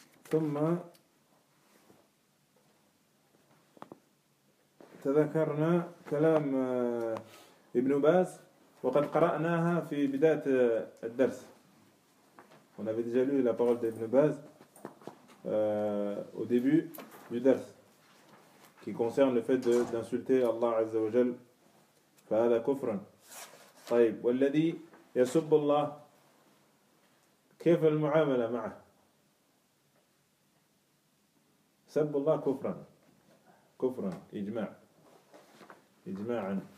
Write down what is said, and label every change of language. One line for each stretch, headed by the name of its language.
Arabic: ثم تذكرنا كلام ابن باز وقد قرأناها في بداية الدرس.
French: On avait déjà lu la parole d'Ibn Baz au début du dars, qui concerne le fait d'insulter Allah Azza wa Jal.
Arabic: فهذا كفر. طيب والذي يسب الله كيف المعاملة معه؟ سب الله كفرا، كفرا إجماع، إجماعا.